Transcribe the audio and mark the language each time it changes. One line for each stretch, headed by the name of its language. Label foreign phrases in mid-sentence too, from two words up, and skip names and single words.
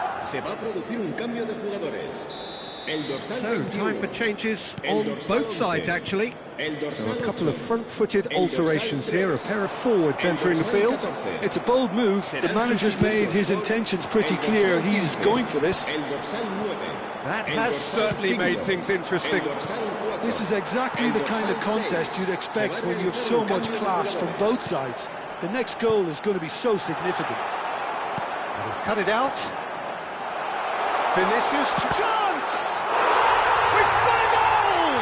Spanish: Se va a producir un cambio de jugadores. El dorsal
English: So,
Spanish: 21,
English: time for changes
Spanish: el
English: on
Spanish: dorsal
English: both sides,
Spanish: 11,
English: actually.
Spanish: el dorsal
English: So a couple of
Spanish: 8,
English: front-footed
Spanish: el dorsal
English: alterations
Spanish: 3,
English: here, a pair of forwards
Spanish: el
English: entering the
Spanish: dorsal
English: field.
Spanish: 14.
English: It's a bold move. The manager's made his intentions pretty clear. He's going for this.
Spanish: El dorsal 9,
English: That
Spanish: el
English: has
Spanish: dorsal
English: certainly
Spanish: 5,
English: made things interesting.
Spanish: el dorsal 4,
English: This is exactly the kind of contest you'd expect when you have so much class from both sides. The next goal is going to be so significant. And he's cut it out. Vinicius, chance! We've got a goal!